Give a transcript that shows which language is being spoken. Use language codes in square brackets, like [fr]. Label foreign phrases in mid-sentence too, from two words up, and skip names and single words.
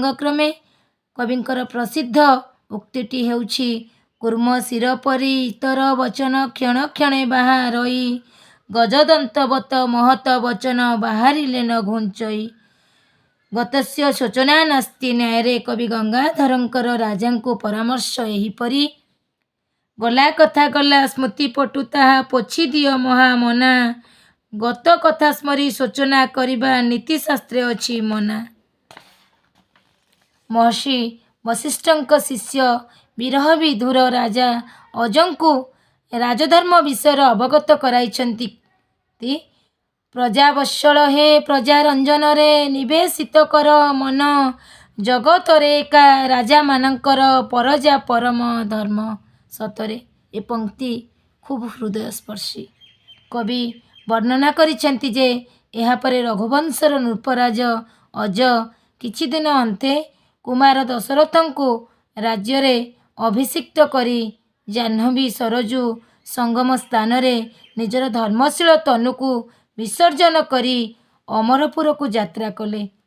[or] କ୍ରମେ କବିଙ୍କର ପ୍ରସିଦ୍ଧ ଉକ୍ତିଟି ହେଉଛି କୁର୍ମ ଶିର ପରି ଇତର ବଚନ କ୍ଷଣ କ୍ଷଣେ ବାହାରଇ ଗଜଦନ୍ତବତ ମହତ ବଚନ ବାହାରିଲେ ନ ଘୁଞ୍ଚଇ [sa] गतस्य शोचना नास्ति [or] ନ୍ୟାୟ କବି ଗଙ୍ଗାଧରଙ୍କର ରାଜାଙ୍କୁ ପରାମର୍ଶ ଏହିପରି ଗଲା କଥା ଗଲା ସ୍ମୃତି ପଟୁ ତାହା ପୋଛି ଦିଅ ମହାମନା ଗତ କଥା ସ୍ମରି ଶୋଚନା କରିବା ନୀତିଶାସ୍ତ୍ରେ ଅଛି ମନା ମହର୍ଷି ବଶିଷ୍ଠଙ୍କ ଶିଷ୍ୟ ବିରହ ବିଧୁର ରାଜା ଅଜଙ୍କୁ ରାଜଧର୍ମ ବିଷୟ ଅବଗତ କରାଉଛନ୍ତି ପ୍ରଜାବତ୍ସଳ ହେ ପ୍ରଜାରଞ୍ଜନ ରେ ନିବେଶିତ କର ମନ ଜଗତ ରେ ଏକା ରାଜା ମାନଙ୍କର ପରଜା ପରମ ଧର୍ମ ସତରେ ଏ ପଂକ୍ତି ଖୁବ ହୃଦୟସ୍ପର୍ଶୀ କବି ବର୍ଣ୍ଣନା କରିଛନ୍ତି ଯେ ଏହା ପରେ ରଘୁବଂଶର ନୃପରାଜ ଅଜ କିଛି ଦିନ ଅନ୍ତେ କୁମାର ଦଶରଥଙ୍କୁ ରାଜ୍ୟ ରେ ଅଭିଷିକ୍ତ କରି ଜାହ୍ନବୀ ସରଯୂ ସଙ୍ଗମ ସ୍ଥାନ ରେ ନିଜର ଧର୍ମଶୀଳ ତନୁକୁ ବିସର୍ଜନ କରି ଅମରପୁର କୁ ଯାତ୍ରା କଲେ